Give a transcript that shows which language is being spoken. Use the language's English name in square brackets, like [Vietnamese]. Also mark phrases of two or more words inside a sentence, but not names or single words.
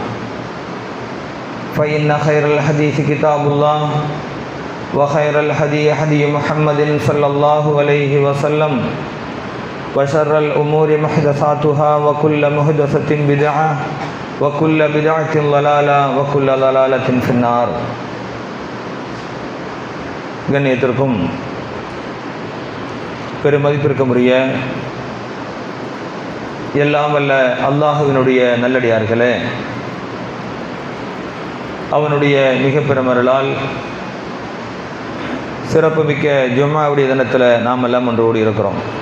[Arabic] فإن خير الحديث كتاب الله وخير الهدي هدي محمد صلى الله عليه وسلم وشر الأمور محدثاتها وكل محدثة بدعة وكل بدعة ضلالة وكل ضلالة في النار. [Tamil] கண்ணியத்திற்கும் பெருமதிப்பிற்கும் உரிய எல்லாம் வல்ல அல்லாஹுவினுடைய நல்லடியார்களே, அவனுடைய மிக பெருமருளால் சிறப்புமிக்க ஜும்மாவுடைய தினத்தில் நாம் எல்லாம் ஒன்று ஓடி இருக்கிறோம்.